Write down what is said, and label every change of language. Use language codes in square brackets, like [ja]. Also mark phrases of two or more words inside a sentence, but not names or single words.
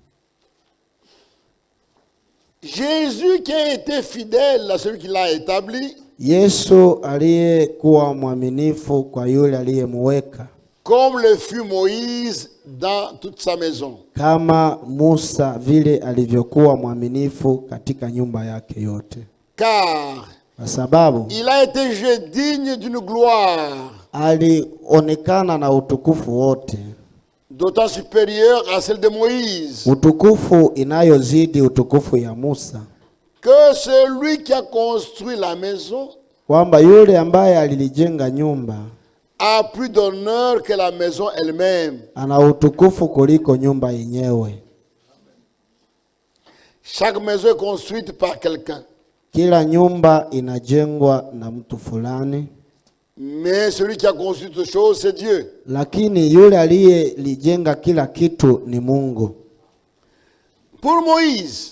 [fr] Jésus qui a été fidèle à celui qui l'a établi, [sw] Yesu aliyekuwa mwaminifu kwa yule aliyemweka, [fr] comme le fut Moïse dans toute sa maison. [sw] kama Musa vile alivyokuwa mwaminifu katika nyumba yake yote. [fr] Car [sw] Kwa sababu [fr] il a été jugé digne d'une gloire [sw] alionekana na utukufu wote, [fr] d'autant supérieure à celle de Moïse, [sw] utukufu inayozidi utukufu ya Musa, [fr] que celui qui a construit la maison [sw] kwamba yule ambaye alilijenga nyumba [fr] a plus d'honneur que la maison elle-même. [sw] ana utukufu kuliko nyumba yenyewe. [fr] Chaque maison est construite par quelqu'un, [sw] Kila nyumba inajengwa na mtu fulani, [fr] mais celui qui a construit toutes choses, c'est Dieu. [sw] lakini yule aliyelijenga kila kitu ni Mungu. [fr] Pour Moïse,